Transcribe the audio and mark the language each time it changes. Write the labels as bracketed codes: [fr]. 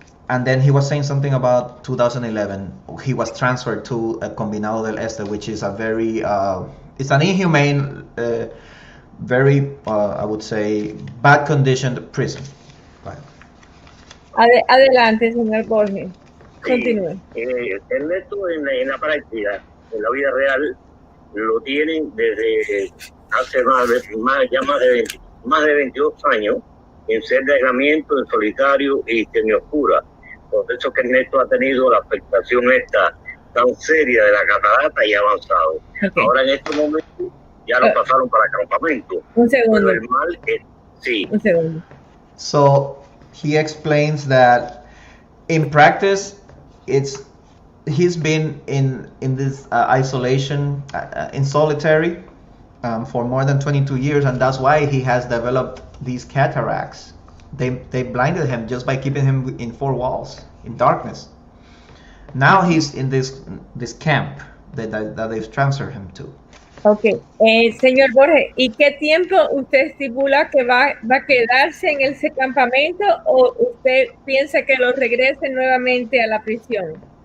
[en] And then he was saying something about 2011. He was transferred to a Combinado del Este, which is a very, it's an inhumane, very, I would say, bad conditioned prison. [es] Adelante, señor Borges. Continúe. Ernesto en la práctica, en la vida real, lo tienen desde hace más de 22 años en celda de aislamiento, en solitario y semioscura. Por eso que Ernesto ha tenido la afectación esta tan seria de la catarata y avanzado. Okay. Ahora en este momento ya lo pasaron para campamento. Un segundo. Pero el mal es, sí. Un segundo. [en] So he explains that in practice he's been in this isolation in solitary for more than 22 years, and that's why he has developed these cataracts. They blinded him just by keeping him in four walls in darkness. Now he's in this camp that they've transferred him to. [es] Okay, señor Borges, ¿y qué tiempo usted estipula que va a quedarse en ese campamento, o usted piensa que lo regresen nuevamente a la prisión?